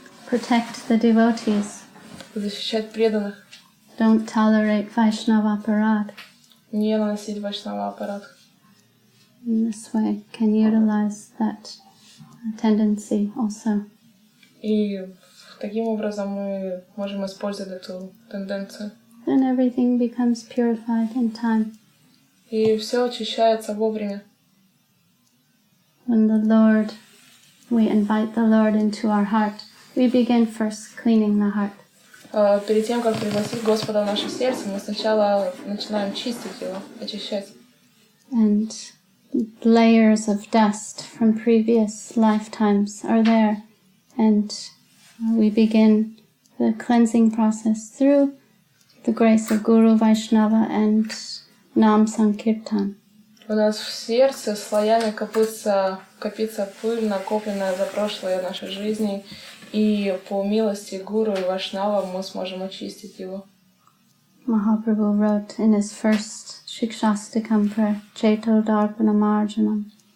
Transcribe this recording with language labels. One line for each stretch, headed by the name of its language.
English: Protect the devotees.
Russian: Защищать преданных.
English: Don't tolerate Vaishnava aparad.
Russian: Не наносить вайшнава аппарат.
English: In this way, can utilize that tendency also.
Russian: И таким образом мы можем использовать эту тенденцию.
English: Then everything becomes purified in time.
Russian: И все очищается вовремя.
English: When we invite the Lord into our heart, we begin first cleaning the heart.
Russian: Перед тем, как пригласить Господа в наше сердце, мы сначала начинаем чистить его, очищать.
English: And layers of dust from previous lifetimes are there. And we begin the cleansing process through the grace of Guru, Vaishnava and Nam Sankirtan.
Russian: У нас в сердце слоями копится пыль, накопленная за прошлые наши жизни, и по милости Гуру и Вайшнава мы сможем очистить его.
English: Mahaprabhu wrote in his first Shikshastikam prayer, Cheto Darpana Marjanam.